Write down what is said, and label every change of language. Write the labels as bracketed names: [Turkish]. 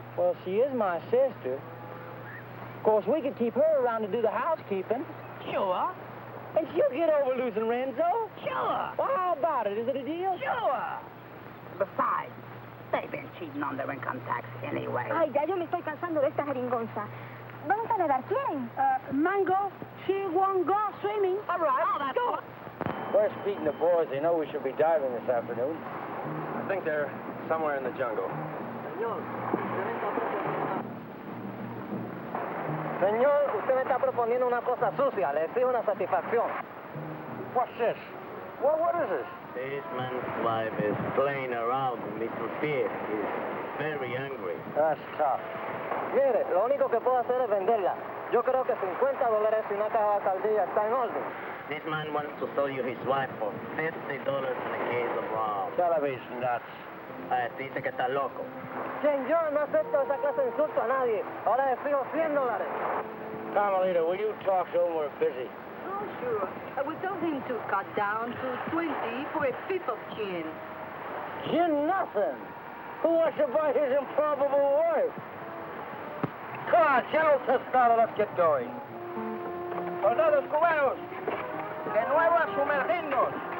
[English] Well, she is my sister. Of course, we could keep her around to do the housekeeping. Sure. And she'll get over losing Renzo. Sure. Well, how about it? Is it a deal? Sure. Besides, they've been cheating on their income tax anyway. [Spanish] Ay, ya yo me estoy cansando de esta jeringonza. ¿Vamos a nadar? ¿Quién? [English] Mango, she won't go swimming. All right, let's go. Where's Pete and the boys? They know we should be diving this afternoon. I think they're somewhere in the jungle. [Spanish] Señor, usted me está proponiendo una cosa sucia. Le exijo una satisfacción. [English] What's this? What is this? This man's wife is playing around with Mr. Pete. He's very angry. That's tough. [Spanish] Mire, lo único que puedo hacer es venderla. Yo creo que $50 y una caja de alcaldía está en orden. [English] This man wants to sell you his wife for $50 in a case of rum. Television, nuts. [Spanish] Dice que está loco. Yo no acepto esa clase de insulto a nadie. Ahora le fijo $100. [English] Carmelita, will you talk to him? We're busy. Oh, sure. We told him to cut down to 20 for a fifth of gin. Gin nothing. Who wants to buy his improbable wife? Come on, General Tostado, let's get going. [Spanish] Soldados cubanos, de nuevo a sumergirnos.